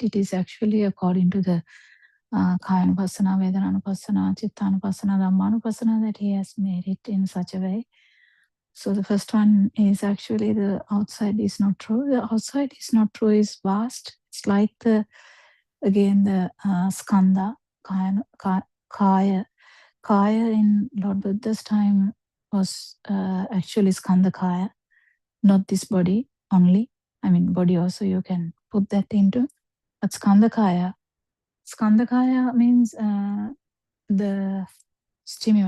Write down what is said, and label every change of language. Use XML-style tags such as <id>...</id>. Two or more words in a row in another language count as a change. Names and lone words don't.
<en>It is actually according to the</en> <pi>Kayanupassana, Vedananupassana, Chittanupassana, Dhammanupassana</pi> <en>that he has made it in such a way. So the first one is actually the outside is not true. The outside is not true is vast. It's like the</en> <pi>skandha, kaya.</pi> <en>Kaya in Lord Buddha's time was actually</en> <pi>skandha kaya,</pi> <en>not this body only. I mean, body also you can put that into. But</en> <pi>skandha kaya</pi> <en>means the stimuli.</en>